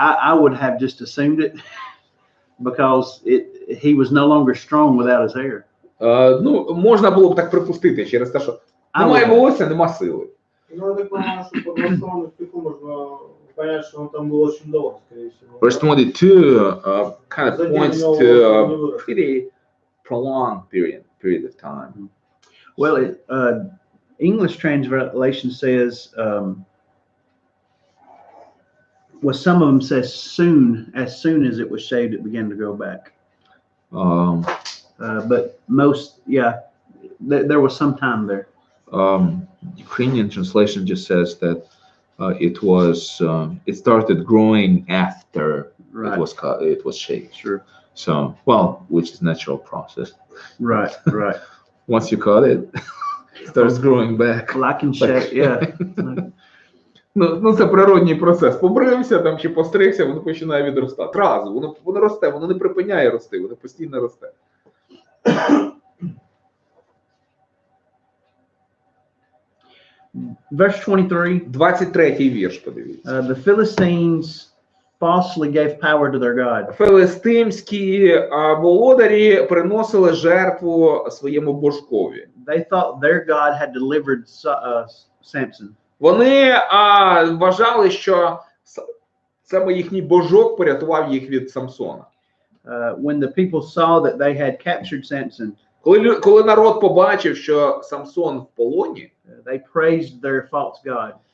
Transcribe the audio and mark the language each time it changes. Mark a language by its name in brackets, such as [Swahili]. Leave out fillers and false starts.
[English] I would have just assumed it because he was no longer strong without his hair. [Ukrainian] Ну, можна було б так припустити через те, що немає волосся, нема сили. [Russian] Ну, я так понимаю, что по голосованию стиху можно понять, что он там был очень долг, скорее всего. [English] Verse 22 kind of points to a pretty prolonged period of time. Well, English translation says, well, some of them says as soon as it was shaved, it began to grow back. But most, yeah, there was some time there. Ukrainian translation just says that it started growing after Right. it was shaved. Sure. So, well, which is natural process. Right, right. Once you cut it, it starts growing back. Well, I can shave, yeah. [Ukrainian] Ну, це природній процес. Побрився там чи постригся, воно починає відростати. Разу, воно росте, воно не припиняє рости, воно постійно росте. [English] Verse 23. [Ukrainian] 23-й вірш, подивіться. [English] The Philistines falsely gave power to their God. [Ukrainian] Филистимські володарі приносили жертву своєму божкові. [English] They thought their God had delivered Samson. [Ukrainian] Вони вважали, що саме їхній божок порятував їх від Самсона. [English] When the people saw that they had captured Samson, [Ukrainian] Коли народ побачив, що Самсон в полоні, [English] they praised their false god.